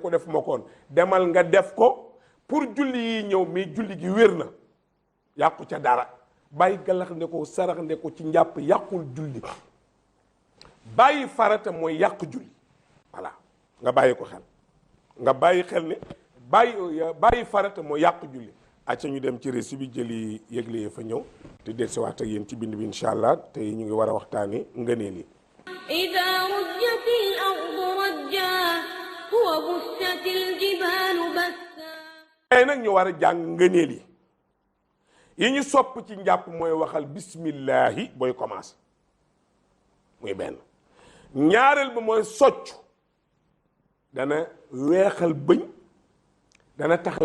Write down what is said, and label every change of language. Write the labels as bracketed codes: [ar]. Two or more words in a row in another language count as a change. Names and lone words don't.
[wo] ko def ma koon demal nga def ko pour julli yi ñëw mais julli gi wér na yàqu ca dara bàyyi gallax nde ko sarax nde ko ci njàpp yàqul julli bàyyi farata mooy yàq julli voilà nga bàyyi ko xel nga bàyyi xel ne bàyyi farata mooy yàq julli acca ñu dem ci récit bi jëli yëgle yi fa ñëw te del si waat ak yéen ci bind bi [ar] إن شاء الله [wo] tey ñu ngi war a waxtaani ngëneel yi [ar] إذا رجت الأرض رجا وبست الجبال بسا [wo] tey nag ñu war a jàng ngëneel yi ñu sopp ci njàpp mooy waxal bismillahi booy commencé muy benn ñaareel ba mooy soccu dana weexal bëñ dana tax